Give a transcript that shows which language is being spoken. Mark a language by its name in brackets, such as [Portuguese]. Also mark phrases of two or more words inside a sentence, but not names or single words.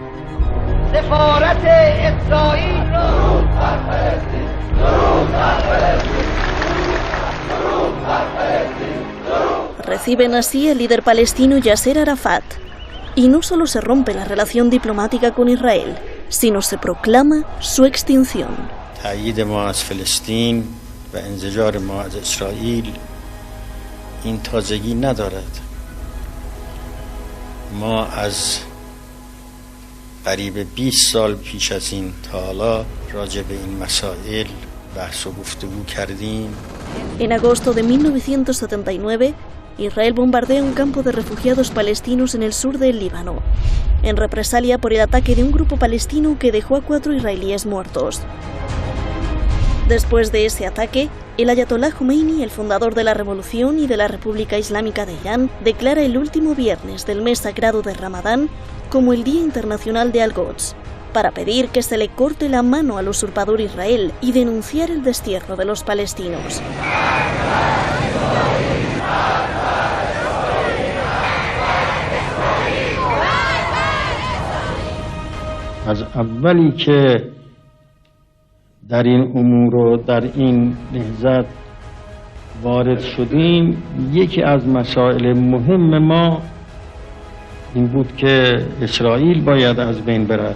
[Spanish] Reciben así al líder palestino Yasser Arafat. Y no solo se rompe la relación diplomática con Israel, sino se proclama su extinción. [Persian] و انزجار ما از اسرائیل این تازگی ندارد. ما از قریب 20 سال پیش از این تا حالا راجع به این مسائل بحث و گفتگو کردیم. [Spanish] En agosto de 1979, Israel bombardea un campo de refugiados palestinos en el sur del Líbano, en represalia por el ataque de un grupo palestino que dejó a 4 israelíes muertos. Después de ese ataque, el Ayatolá Khomeini, el fundador de la Revolución y de la República Islámica de Irán, declara el último viernes del mes sagrado de Ramadán como el Día Internacional de Al-Quds, para pedir que se le corte la mano al usurpador Israel y denunciar el destierro de los palestinos. [Persian] از اولی که در این امور و در این نهضت وارد شدیم، یکی از مسائل مهم ما این بود که اسرائیل باید از بین برد.